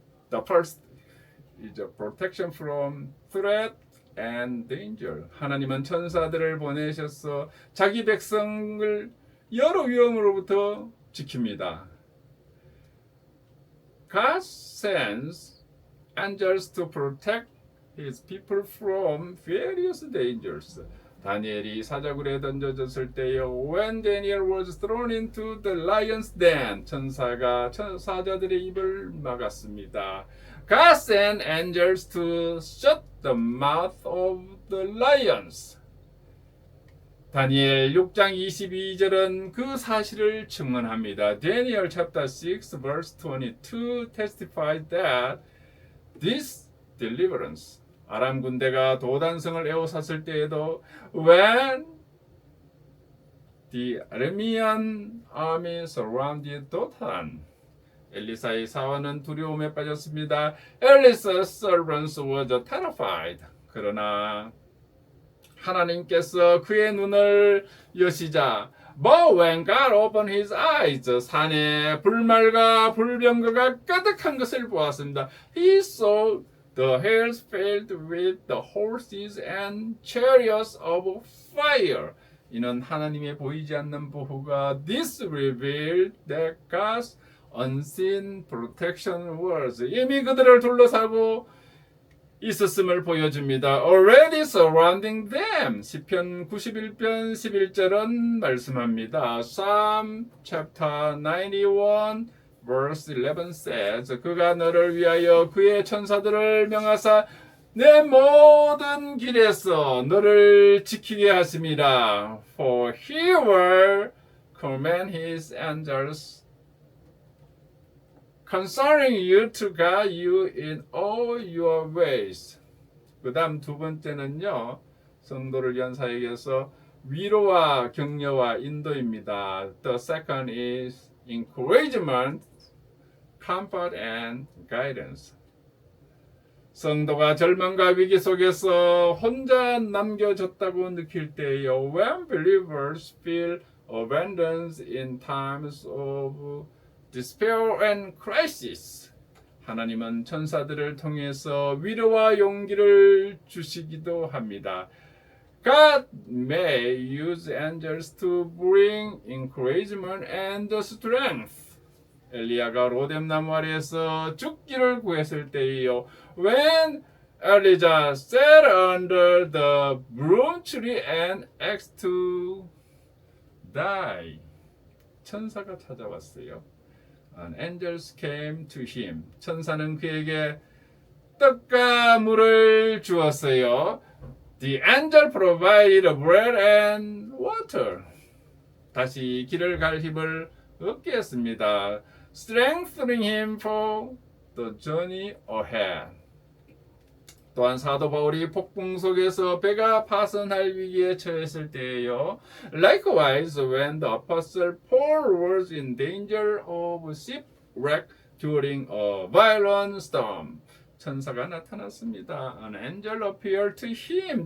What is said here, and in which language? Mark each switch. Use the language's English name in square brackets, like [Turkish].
[English] The first is a protection from threat and danger. [Korean] 하나님은 천사들을 보내셔서 자기 백성을 여러 위험으로부터 지킵니다. [English] God sends angels to protect his people from various dangers. [Korean] 다니엘이 사자굴에 던져졌을 때요. [English] When Daniel was thrown into the lion's den, [Korean] 천사가 사자들의 입을 막았습니다. [English] God sent angels to shut the mouth of the lions. [Korean] 다니엘 6장 22절은 그 사실을 증언합니다. [English] Daniel chapter 6 verse 22 testified that this deliverance [Korean] 아람 군대가 도단성을 에워쌌을 때에도 [English] when the Aramean army surrounded Dothan [Korean] 엘리사의 사원은 두려움에 빠졌습니다. [English] Elisha's servants were terrified. [Korean] 그러나 하나님께서 그의 눈을 여시자 [English] But when God opened his eyes [Korean] 산에 불말과 불병거가 가득한 것을 보았습니다. [English] He saw the hills filled with the horses and chariots of fire. [Korean] 이는 하나님의 보이지 않는 보호가 [English] This revealed that God's unseen protection was [Korean] 이미 그들을 둘러싸고 있었음을 보여줍니다. [English] Already surrounding them. [Korean] 시편 91편 11절은 말씀합니다. [English] Psalm chapter 91 verse 11 says [Korean] 그가 너를 위하여 그의 천사들을 명하사 내 모든 길에서 너를 지키게 하심이라. [English] For he will command his angels concerning you to guide you in all your ways. [Korean] 그 다음 두 번째는요. 성도를 위한 사역에서 위로와 격려와 인도입니다. [English] The second is encouragement, comfort and guidance. [Korean] 성도가 절망과 위기 속에서 혼자 남겨졌다고 느낄 때요. [English] When believers feel abandoned in times of despair and crisis. [Korean] 하나님은 천사들을 통해서 위로와 용기를 주시기도 합니다. [English] God may use angels to bring encouragement and strength. [Korean] 엘리야가 로뎀나무 아래에서 죽기를 구했을 때에요. [English] When Elijah sat under the broom tree and asked to die. [Korean] 천사가 찾아왔어요. [English] And angels came to him. [Korean] 천사는 그에게 떡과 물을 주었어요. [English] The angel provided bread and water. [Korean] 다시 길을 갈 힘을 얻게 했습니다. [English] Strengthening him for the journey ahead. [Korean] 또한 사도 바울이 폭풍 속에서 배가 파손할 위기에 처했을 때에요. [English] Likewise, when the apostle Paul was in danger of shipwreck during a violent storm. [Korean] 천사가 나타났습니다. [English] An angel appeared to him.